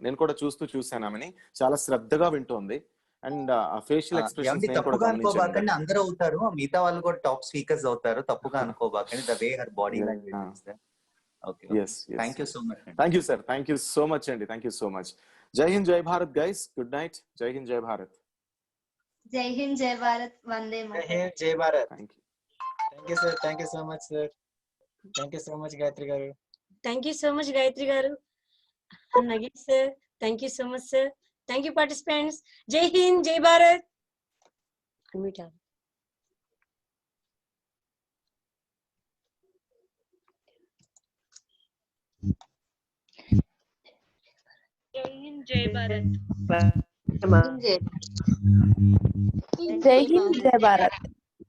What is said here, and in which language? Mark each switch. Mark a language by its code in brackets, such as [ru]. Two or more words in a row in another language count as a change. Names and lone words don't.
[te] నేను కూడా చూసాను ఆమెని, చాలా శ్రద్ధగా వింటోంది. [en] and facial expressions [te] తప్పుగా అనుకోబాకండి, అందరూ అవుతారు, మిగతా వాళ్ళు కూడా [en] top speakers [te] అవుతారు, తప్పుగా అనుకోబాకండి. [en] The way her body language. Okay, thank you so much. Thank you sir, thank you so much అండి, thank you so much. [hi] जय हिंद जय भारत [en] guys, good night. [hi] जय हिंद जय भारत. जय हिंद जय भारत, वंदे జై మాతరం. हिंद जय भारत. [en] thank you. Thank you sir, thank you so much sir, thank you so much Gayatri garu. Thank you so much Gayatri garu. Nagesh sir, thank you so much sir. Thank you participants. [hi] जय हिंद जय भारत. అన్మ్యూట్ అవ్వండి. जय हिंद जय भारत. जय हिंद जय भारत.